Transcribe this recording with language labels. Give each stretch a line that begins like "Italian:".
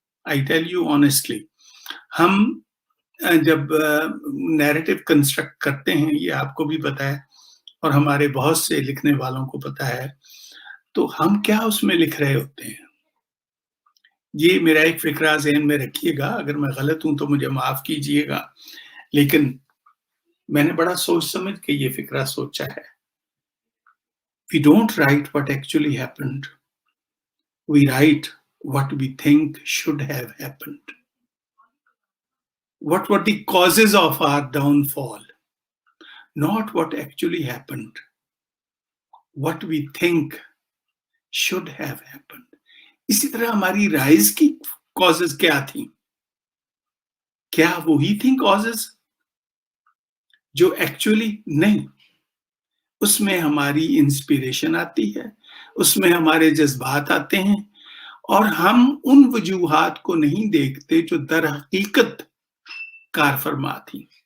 English: I tell you honestly.
Urdu: ہم جب narrative construct کرتے ہیں, یہ آپ کو بھی پتا ہے اور ہمارے بہت سے لکھنے والوں کو پتا ہے, تو ہم کیا اس میں لکھ رہے ہوتے ہیں. یہ میرا ایک فکرہ ذہن میں رکھیے گا, اگر میں غلط ہوں تو مجھے معاف کیجئے گا, لیکن میں نے بڑا سوچ سمجھ کے یہ فکرہ سوچا ہے.
English: We don't write what actually happened. We write what we think should have happened. What were the causes of our downfall? Not what actually happened. What we think should have happened.
Urdu: اسی طرح ہماری rise کی causes کیا تھیں؟ کیا وہی تھیں causes جو ایکچولی نہیں؟ اس میں ہماری انسپیریشن آتی ہے, اس میں ہمارے جذبات آتے ہیں, اور ہم ان وجوہات کو نہیں دیکھتے جو در حقیقت کار فرما تھیں.